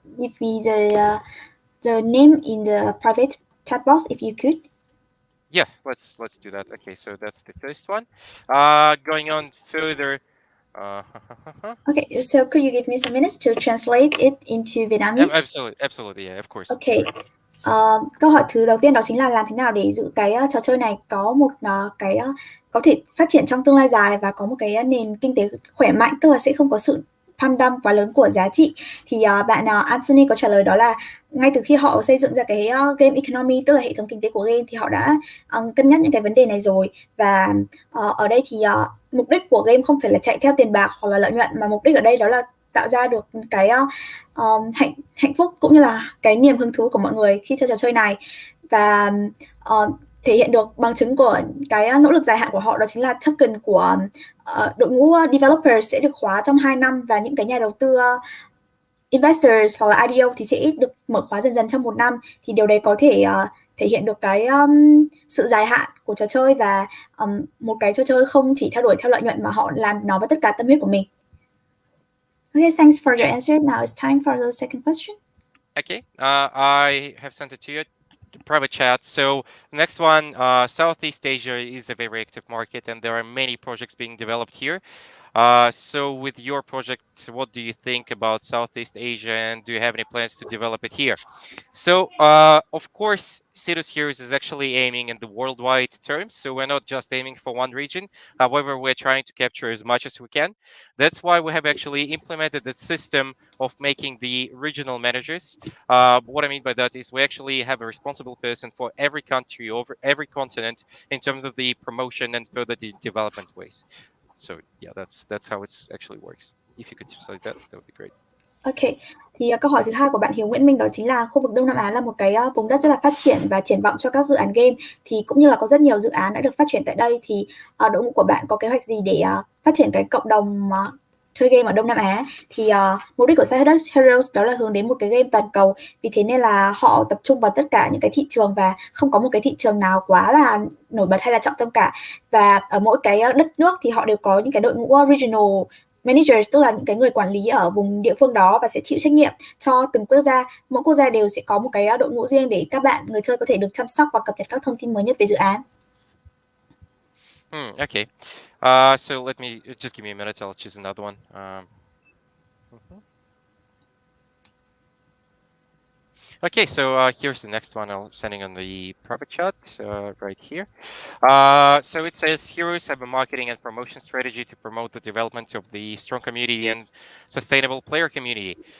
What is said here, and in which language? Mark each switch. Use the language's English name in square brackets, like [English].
[English] give me the name in the private chat box if you could. Yeah, let's do that. Okay, so that's the first one. Going on further. Uh, Okay, so could you give me some minutes to translate it into Vietnamese? absolutely, yeah, of course. Okay. [Vietnamese] Câu hỏi thứ đầu tiên đó chính là làm thế nào để giữ cái trò chơi này có một cái có thể phát triển trong tương lai dài và có một cái nền kinh tế khỏe mạnh, tức là sẽ không có sự tham đâm quá lớn của giá trị. Thì bạn Anthony có trả lời đó là ngay từ khi họ xây dựng ra cái game economy, tức là hệ thống kinh tế của game, thì họ đã cân nhắc những cái vấn đề này rồi. Và ở đây thì mục đích của game không phải là chạy theo tiền bạc hoặc là lợi nhuận, mà mục đích ở đây đó là tạo ra được cái hạnh phúc cũng như là cái niềm hứng thú của mọi người khi chơi trò chơi này. Và thể hiện được bằng chứng của cái nỗ lực dài hạn của họ đó chính là token của đội ngũ developers sẽ được khóa trong 2 năm, và những cái nhà đầu tư investors hoặc là IDO thì sẽ được mở khóa dần dần trong 1 năm. Thì điều đấy có thể thể hiện được cái sự dài hạn của trò chơi, và một cái trò chơi không chỉ theo đuổi theo lợi nhuận mà họ làm nó với tất cả tâm huyết của mình. [English] Okay, thanks for your answer. Now it's time for the second question. Okay, I have sent it to you, private chat. So next one, Southeast Asia is a very active market, and there are many projects being developed here. So with your project, what do you think about Southeast Asia, and do you have any plans to develop it here? So of course, SIDUS here is actually aiming in the worldwide terms. So we're not just aiming for one region. However, we're trying to capture as much as we can. That's why we have actually implemented the system of making the regional managers. What I mean by that is we actually have a responsible person for every country over every continent in terms of the promotion and further development ways. So yeah, that's how it actually works. If you could translate that, that would be great. [Vietnamese] Ok, thì câu hỏi thứ hai của bạn Hiếu Nguyễn Minh đó chính là khu vực Đông Nam Á là một cái vùng đất rất là phát triển và triển vọng cho các dự án game, thì cũng như là có rất nhiều dự án đã được phát triển tại đây. Thì đội ngũ của bạn có kế hoạch gì để phát triển cái cộng đồng chơi game ở Đông Nam Á? Thì mục đích của SIDUS Heroes đó là hướng đến một cái game toàn cầu, vì thế nên là họ tập trung vào tất cả những cái thị trường và không có một cái thị trường nào quá là nổi bật hay là trọng tâm cả. Và ở mỗi cái đất nước thì họ đều có những cái đội ngũ regional managers, tức là những cái người quản lý ở vùng địa phương đó và sẽ chịu trách nhiệm cho từng quốc gia. Mỗi quốc gia đều sẽ có một cái đội ngũ riêng để các bạn người chơi có thể được chăm sóc và cập nhật các thông tin mới nhất về dự án. [English] Okay. So let me just give me a minute. I'll choose another one. Okay, so here's the next one. I'm sending on the private chat right here. So it says Heroes have a marketing and promotion strategy to promote the development of the strong community and sustainable player community.